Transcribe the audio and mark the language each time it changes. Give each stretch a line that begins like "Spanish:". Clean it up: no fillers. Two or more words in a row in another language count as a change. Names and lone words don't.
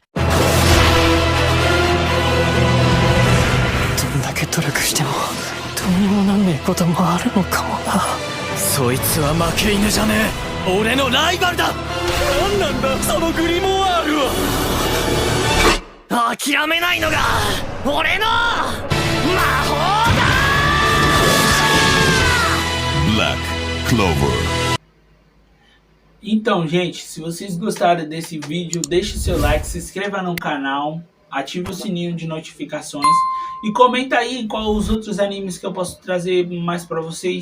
Japanese: どんだけ努力してもどうにもなんねえこともあるのかもな。そいつは負け犬じゃねえ、俺のライバルだ。なんなんだそのグリモワールは。諦めないのが俺の魔法だ。 Black Clover.
Portuguese: Então, gente, se vocês gostaram desse vídeo, deixe seu like, se inscreva no canal, ative o sininho de notificações e comenta aí quais os outros animes que eu posso trazer mais pra vocês.